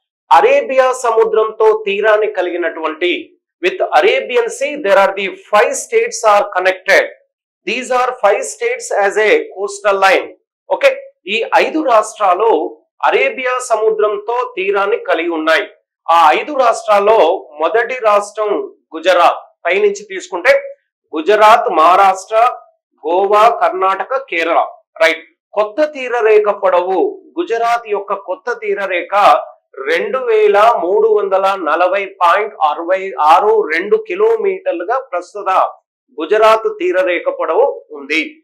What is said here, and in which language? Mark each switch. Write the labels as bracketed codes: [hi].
[te] Arabia సముద్రంతో తీరాన్ని కలిగినటువంటి [en] With Arabian sea there are the 5 states are connected. These are 5 states as a coastal line. [te] Okay, ఈ 5 రాష్ట్రాలు Arabia సముద్రంతో తీరాన్ని కలిగి ఉన్నాయి. ఆ 5 రాష్ట్రాల్లో మొదటి రాష్ట్రం గుజరాత్. పైనుంచి తీసుకుంటే గుజరాత్, మహారాష్ట్ర, గోవా, కర్ణాటక, కేరళ. రైట్, కొత్త తీరరేఖ పొడవు గుజరాత్ యొక్క కొత్త తీరరేఖ 2,340.62 కిలోమీటర్లుగా ప్రస్తుత గుజరాత్ తీరరేఖ పొడవు ఉంది.